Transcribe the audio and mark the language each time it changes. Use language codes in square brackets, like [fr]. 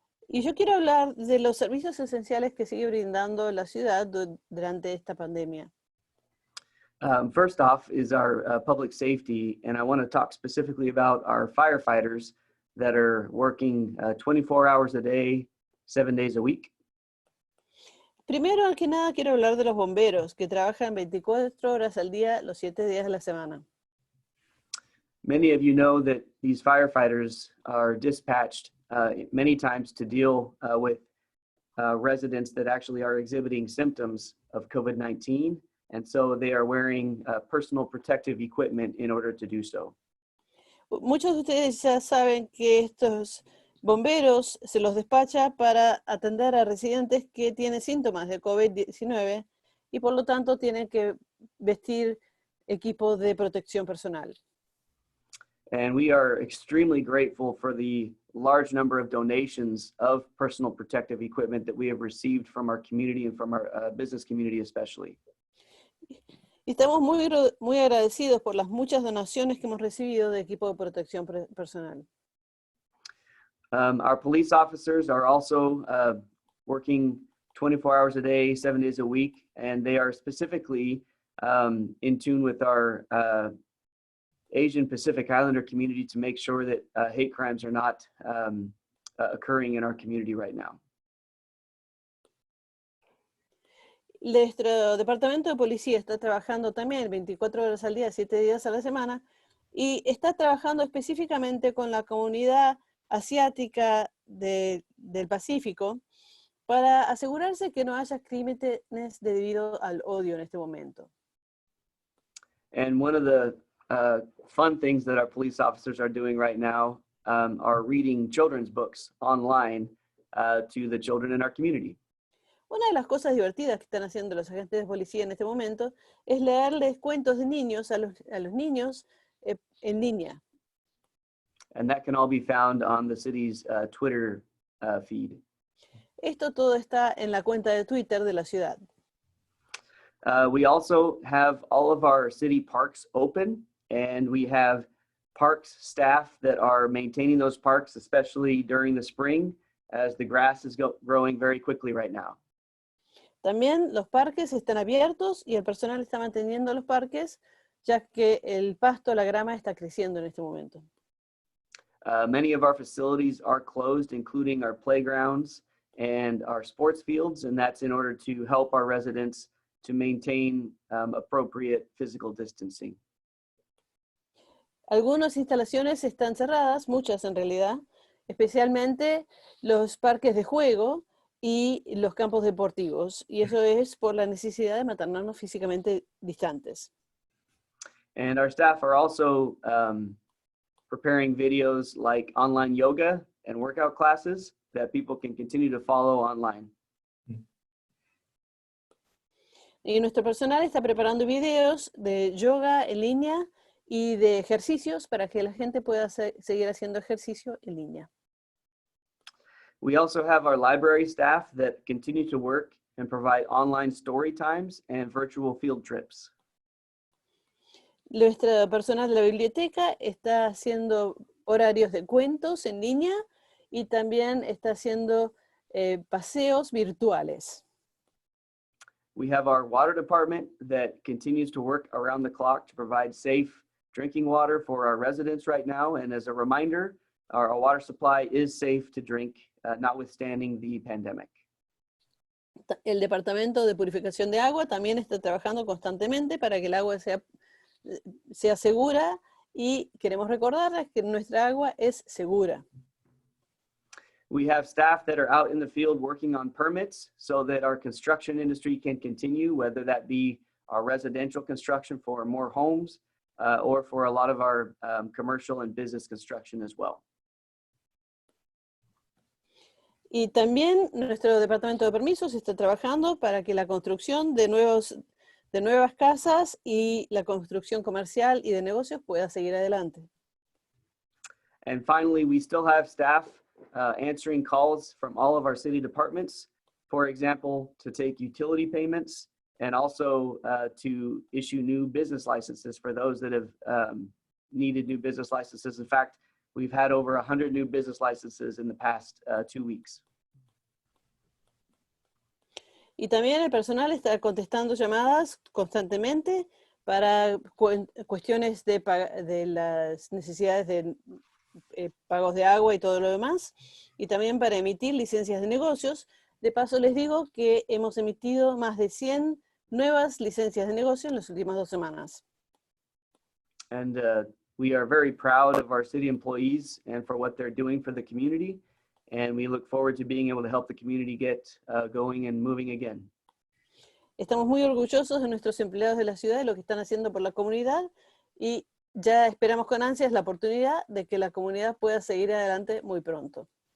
[es] Y yo quiero hablar de los servicios esenciales que sigue brindando la ciudad durante esta pandemia. [en] First off is our public safety, and I want to talk specifically about our firefighters that are working 24 hours a day, 7 days a week. [es] Primero que nada quiero hablar de los bomberos que trabajan 24 horas al día, los 7 días de la semana. [en] Many of you know that these firefighters are dispatched many times to deal with residents that actually are exhibiting symptoms of COVID-19, and so they are wearing personal protective equipment in order to do so. [es] Muchos de ustedes ya saben que estos bomberos se los despacha para atender a residentes que tienen síntomas de COVID-19 y por lo tanto tienen que vestir equipo de protección personal. [en] And we are extremely grateful for the large number of donations of personal protective equipment that we have received from our community and from our business community especially. [es] Y estamos muy agradecidos por las muchas donaciones que hemos recibido de equipo de protección personal. [en] Our police officers are also working 24 hours a day, 7 days a week, and they are specifically in tune with our Asian Pacific Islander community to make sure that hate crimes are not occurring in our community right now. [es] Nuestro departamento de policía está trabajando también 24 horas al día, 7 días a la semana, y está trabajando específicamente con la comunidad asiática del Pacífico para asegurarse que no haya crímenes debido al odio en este momento. [en] And one of the fun things that our police officers are doing right now are reading children's books online to the children in our community. [es] Una de las cosas divertidas que están haciendo los agentes de policía en este momento es leerles cuentos de niños a los niños en línea. [en] And that can all be found on the city's Twitter feed. [es] Esto todo está en la cuenta de Twitter de la ciudad. [en] We also have all of our city parks open, and we have parks staff that are maintaining those parks, especially during the spring, as the grass is growing very quickly right now. [es] También los parques están abiertos y el personal está manteniendo los parques, ya que el pasto, la grama está creciendo en este momento. [en] Many of our facilities are closed, including our playgrounds and our sports fields, and that's in order to help our residents to maintain appropriate physical distancing. [es] Algunas instalaciones están cerradas, muchas en realidad, especialmente los parques de juego y los campos deportivos. Y eso es por la necesidad de mantenernos físicamente distantes. [en] And our staff are also preparing videos like online yoga and workout classes that people can continue to follow online. [es] Y nuestro personal está preparando videos de yoga en línea y de ejercicios para que la gente pueda seguir haciendo ejercicio en línea. [en] We also have our library staff that continue to work and provide online story times and virtual field trips. [es] Nuestro personal de la biblioteca está haciendo horarios de cuentos en línea y también está haciendo paseos virtuales. [en] We have our water department that continues to work around the clock to provide safe drinking water for our residents right now. And as a reminder, our water supply is safe to drink, notwithstanding the pandemic. [es] El departamento de purificación de agua también está trabajando constantemente para que el agua sea segura, y queremos recordarles que nuestra agua es segura. [en] We have staff that are out in the field working on permits so that our construction industry can continue, whether that be our residential construction for more homes or for a lot of our commercial and business construction as well. [es] Y también nuestro departamento de permisos está trabajando para que la construcción de nuevas casas y la construcción comercial y de negocios pueda seguir adelante. [en] And finally, we still have staff answering calls from all of our city departments, for example, to take utility payments and also to issue new business licenses for those that have needed new business licenses. In fact, we've had over 100 new business licenses in the past 2 weeks. [es] Y también el personal está contestando llamadas constantemente para cuestiones de las necesidades de pagos de agua y todo lo demás, y también para emitir licencias de negocios. De paso les digo que hemos emitido más de 100 nuevas licencias de negocio en las últimas 2 semanas. [en] And we are very proud of our city employees and for what they're doing for the community. And we look forward to being able to help the community get going and moving again. [es] Estamos muy orgullosos de nuestros empleados de la ciudad y lo que están haciendo por la comunidad, y ya esperamos con ansias la oportunidad de que la comunidad pueda seguir adelante muy pronto.